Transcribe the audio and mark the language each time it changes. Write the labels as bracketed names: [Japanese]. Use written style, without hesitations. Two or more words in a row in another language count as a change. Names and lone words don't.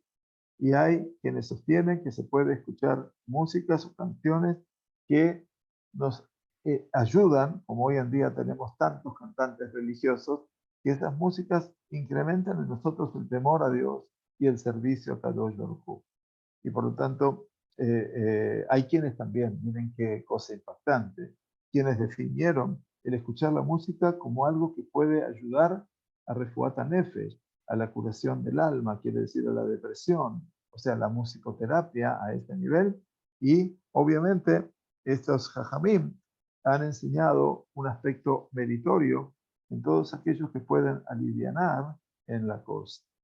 [Spanish] Y hay quienes sostienen que se puede escuchar músicas o canciones que nos ayudan, como hoy en día tenemos tantos cantantes religiosos, que esas músicas incrementan en nosotros el temor a Dios y el servicio a [Hebrew] קדוש ברוך הוא. [Spanish] Y por lo tanto, hay quienes también, miren qué cosa impactante, quienes definieron el escuchar la música como algo que puede ayudar a [Hebrew] רפואת נפש, [Spanish] a la curación del alma, quiere decir a la depresión, o sea, la musicoterapia a este nivel. Y obviamente estos jajamim han enseñado un aspecto meritorio en todos aquellos que pueden alivianar en la cosa.